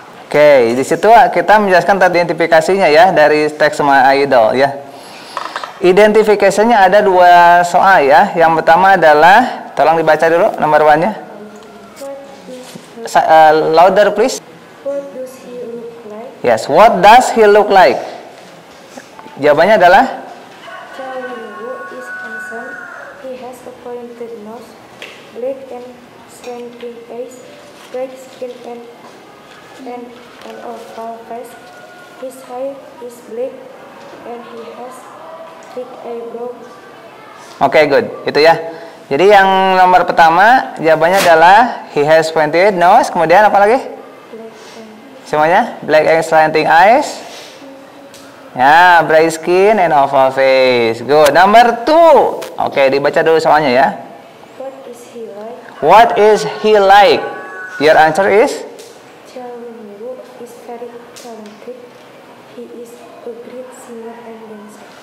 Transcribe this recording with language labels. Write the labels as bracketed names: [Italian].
[Indonesian] Oke, di situ kita menjelaskan tadi identifikasinya ya dari teks My Idol ya. Identifikasinya ada 2 soal ya. Yang pertama adalah, tolong dibaca dulu nomor 1-nya. [English] Louder please. What does he look like? Yes, what does he look like? [Indonesian] Jawabannya adalah [English] Cha Eun-woo is handsome. He has a pointed nose, black and shrinking face, bright skin and an oval face. His hair is black and he has thick eyebrows. [Indonesian] Oke, good. Itu ya. Jadi yang nomor pertama jawabannya adalah [English] he has pointed nose. [Indonesian] Kemudian apa lagi? Semuanya? [English] Black and slanting eyes. Ya, bright skin and oval face. Good. Number 2. [Indonesian] Oke, dibaca dulu soalnya ya. [English] What is he like? What is he like? Your answer is? Cha Eun-woo is very talented. He is a great singer and dancer.